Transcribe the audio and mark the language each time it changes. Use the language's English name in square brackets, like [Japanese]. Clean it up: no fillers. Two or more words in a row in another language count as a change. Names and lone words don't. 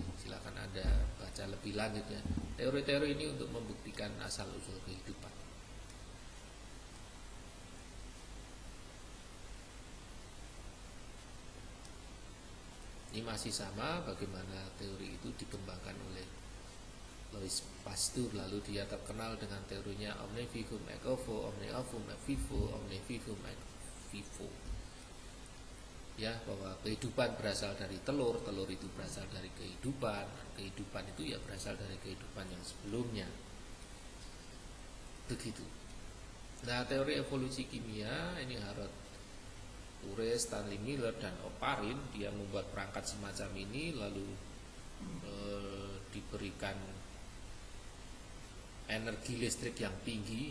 [Indonesian] Silakan Anda baca lebih lanjut ya. Teori-teori ini untuk membuktikan asal usul kehidupan. Ini masih sama bagaimana teori itu dikembangkan oleh Louis Pasteur. Lalu dia terkenal dengan teorinya [Latin] omne vivum ex ovo, omne ovum ex vivo, omne vivum ex vivo. [Indonesian] Ya, bahwa kehidupan berasal dari telur, telur itu berasal dari kehidupan, kehidupan itu ya berasal dari kehidupan yang sebelumnya. Begitu. Nah, teori evolusi kimia ini Harold Urey, Stanley Miller dan Oparin, dia membuat perangkat semacam ini lalu diberikan energi listrik yang tinggi.